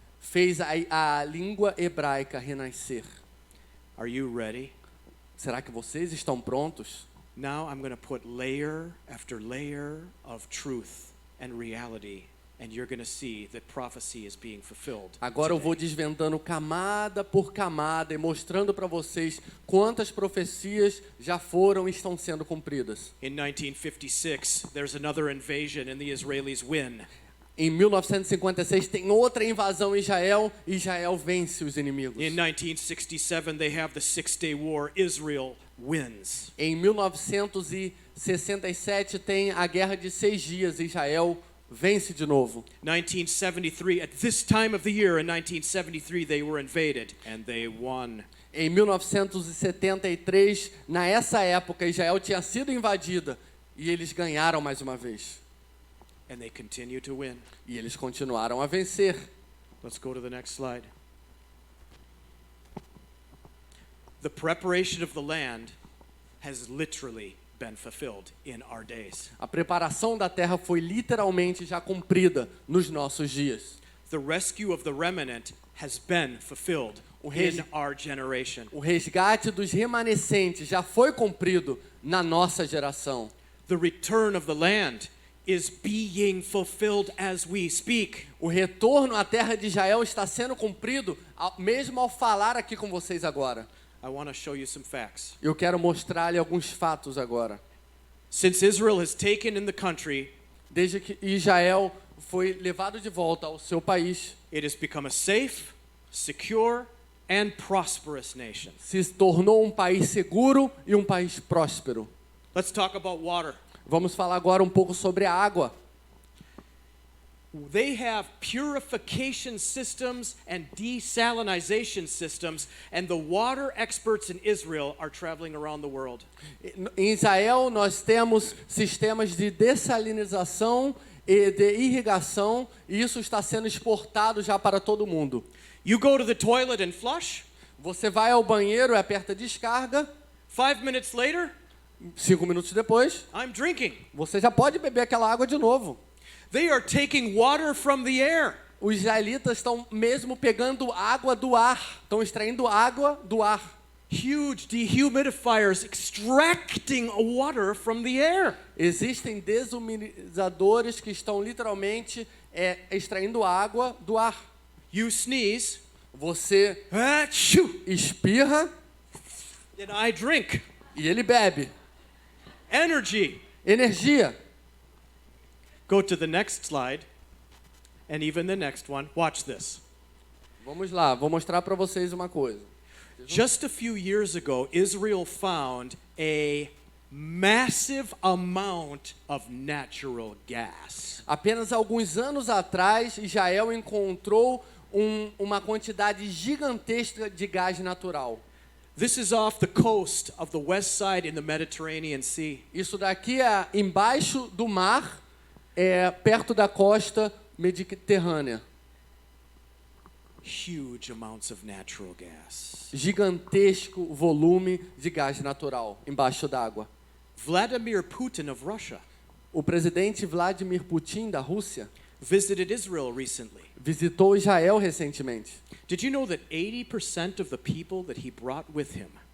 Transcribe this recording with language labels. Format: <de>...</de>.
<pt>fez a língua hebraica renascer.</pt> <en>Are you ready?</en> <pt>Será que vocês estão prontos?</pt> <en>Now I'm going to put layer after layer of truth and reality, and you're going to see that prophecy is being fulfilled.</en> <pt>Agora eu vou</pt> <en>today.</en> <pt>desvendando camada por camada e mostrando para vocês quantas profecias já foram e estão sendo cumpridas.</pt> <en>In 1956, there's another invasion and the Israelis win.</en> <pt>Em 1956 tem outra invasão em Israel e Israel vence os inimigos.</pt> <en>In 1967, they have the Six-Day War. Israel wins.</en> <pt>Em 1967 tem a Guerra de 6 Dias e Israel vence de novo.</pt> <en>1973, at this time of the year in 1973, they were invaded and they won.</en> <pt>Em 1973, nessa época, Israel tinha sido invadida e eles ganharam mais uma vez.</pt> <en>And they continue to win.</en> <pt>E eles continuaram a vencer.</pt> <en>Let's go to the next slide. The preparation of the land has literally been fulfilled in our days.</en> <pt>A preparação da terra foi literalmente já cumprida nos nossos dias.</pt> <en>The rescue of the remnant has been fulfilled in our generation.</en> <pt>O resgate dos remanescentes já foi cumprido na nossa geração.</pt> <en>The return of the land is being fulfilled as we speak.</en> <pt>O retorno à terra de Israel está sendo cumprido mesmo ao falar aqui com vocês agora.</pt> <en>I want to show you some facts.</en> <pt>Eu quero mostrar-lhe alguns fatos agora.</pt> <en>Since Israel has taken in the country,</en> <pt>Desde que Israel foi levado de volta ao seu país,</pt> <en>it has become a safe, secure, and prosperous nation.</en> <pt>se tornou um país seguro e um país próspero.</pt> <en>Let's talk about water.</en> <pt>Vamos falar agora um pouco sobre a água.</pt> <en>They have purification systems and desalinization systems, and the water experts in Israel are traveling around the world.</en> <pt>Em Israel, nós temos sistemas de dessalinização e de irrigação, e isso está sendo exportado já para todo mundo.</pt> <en>You go to the toilet and flush.</en> <pt>Você vai ao banheiro e aperta descarga,</pt> <en>5 minutes later,</en> <pt>5 minutos depois,</pt> <en>I'm drinking.</en> <pt>você já pode beber aquela água de novo.</pt> <en>They are taking water from the air.</en> <pt>Os israelitas estão mesmo pegando água do ar, estão extraindo água do ar.</pt> <en>Huge dehumidifiers extracting water from the air.</en> <pt>Existem desumidizadores que estão literalmente extraindo água do ar.</pt> <en>You sneeze,</en> <pt>Você achoo, espirra</pt> <en>and I drink.</en> <pt>e ele bebe.</pt> <en>Energy.</en> <pt>Energia.</pt> <en>Go to the next slide, and even the next one. Watch this.</en> <pt>Vamos lá, vou mostrar para vocês uma coisa.</pt> <en>Just a few years ago, Israel found a massive amount of natural gas.</en> <pt>Apenas alguns anos atrás, Israel encontrou uma quantidade gigantesca de gás natural.</pt> <en>This is off the coast of the west side in the Mediterranean Sea.</en> <pt>Isso daqui é embaixo do mar, perto da costa mediterrânea.</pt> <en>Huge amounts of natural gas.</en> <pt>Gigantesco volume de gás natural embaixo d'água.</pt> <en>Vladimir Putin of Russia</en> <pt>O presidente Vladimir Putin da Rússia</pt> <en>visited Israel recently.</en> <pt>visitou Israel recentemente.</pt> <en>Did you know that 80% of the people that he brought with him</en>